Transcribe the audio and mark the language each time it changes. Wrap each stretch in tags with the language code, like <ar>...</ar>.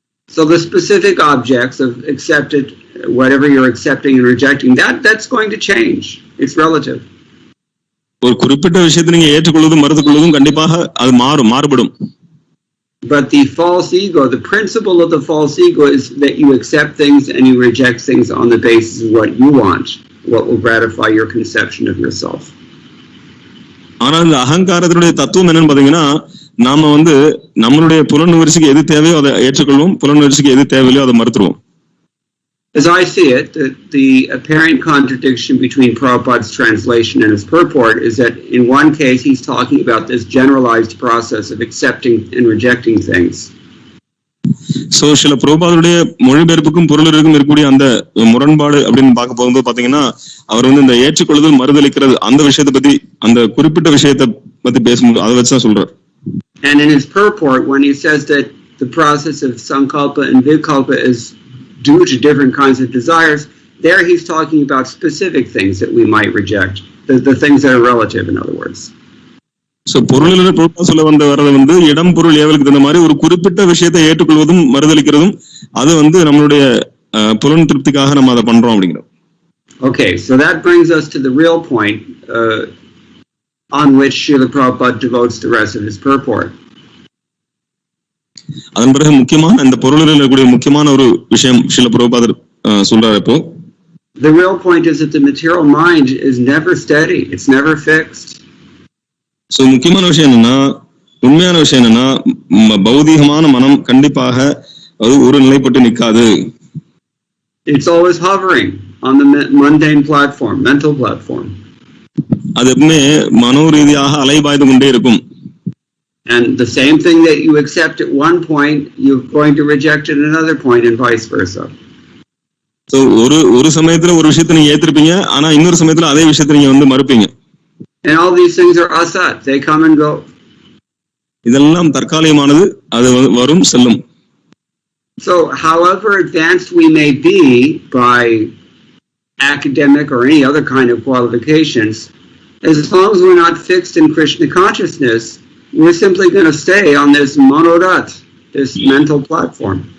<en>So the specific objects of accepted, whatever you're accepting and rejecting, that's going to change. It's relative.</en> <ta>ஒரு குறிப்பிட்ட விஷயத்தை நீங்க ஏற்றுக்கொள்வதும் மறுத்துக்கொள்வதும் கண்டிப்பாக அது மாறுபடும்.</ta> <en>But the false ego, the principle of the false ego is that you accept things and you reject things on the basis of what you want, what will gratify your conception of yourself.</en> <ta>ஆனா இந்த அகங்காரத்தினுடைய தத்துவம் என்னன்னு பாத்தீங்கன்னா, நாம வந்து நம்மளுடைய புலனுணர்ச்சிக்கு எது தேவையோ அதை ஏற்றுக்கொள்வோம், புலனுணர்ச்சிக்கு எது தேவையோ அதை மறுத்துருவோம்.</ta> <en>As I see it, the apparent contradiction between Prabhupada's translation and his purport is that in one case he's talking about this generalized process of accepting and rejecting things.</en> <ta>So சில பிரபுபாதருடைய மொழிபெயர்ப்புக்கும் பொருளுக்கும் இருக்கக்கூடிய அந்த முரண்பாடு அப்படின்னு பார்க்க போகும்போது பாத்தீங்கன்னா, அவர் வந்து இந்த ஏற்றுக்கொள்ளுதல் மறுதலிக்கிறது அந்த விஷயத்தை பத்தி அந்த குறிப்பிட்ட விஷயத்தை பத்தி பேசும்போது அதை வச்சுதான் சொல்றார்.</ta> <en>And in his purport, when he says that the process of sankalpa and vikalpa is due to different kinds of desires, there he's talking about specific things that we might reject, the things that are relative, in other words.</en> <ta>So பொருளில பிரபுபாதர் சொல்ல வரது வந்து இடம் பொருள் ஏவலுக்கு தகுந்த மாதிரி ஒரு குறிப்பிட்ட விஷயத்தை ஏற்றுக்கொள்வதும் மறுதலிக்கிறதும் அது வந்து நம்மளுடைய புலன் திருப்திக்காக நம்ம அதை பண்றோம் அப்படிங்கிறோம்.</ta> <en>Okay, so that brings us to the real point on which Srila Prabhupada devotes the rest of his purport.</en> <ta>அதன் பிறகு முக்கியமான இந்த பொருளில் இருக்கக்கூடிய முக்கியமான ஒரு விஷயம் ஸ்ரீல பிரபுபாதர் சொல்றாரு. இப்போ</ta> <en>the real point is that the material mind is never steady, it's never fixed.</en> <ta>So முக்கியமான விஷயம் என்னன்னா, உண்மையான விஷயம் என்னன்னா, பௌதிகமான மனம் கண்டிப்பாக அது ஒரு நிலைப்பட்டு நிக்காது.</ta> <en>It's always hovering on the mundane platform, mental platform.</en> <ta>அது எப்பவுமே மனோரீதியாக அலைபாய்ந்து கொண்டே இருக்கும்.</ta> <en>And the same thing that you accept at one point, you're going to reject at another point and vice versa.</en> <ta>So ஒரு சமயத்துல ஒரு விஷயத்தை நீங்க ஏத்திருப்பீங்க, ஆனா இன்னொரு சமயத்துல அதே விஷயத்தை நீங்க வந்து மறுப்பீங்க.</ta> <en>And all these things are asat, they come and go.</en> <ta>இதெல்லாம் தற்காலிகமானது, அது வரும் செல்லும்.</ta> <en>So however advanced we may be by academic or any other kind of qualifications, as long as we're not fixed in Krishna consciousness, we're simply going to stay on this monodat, this mental platform.</en>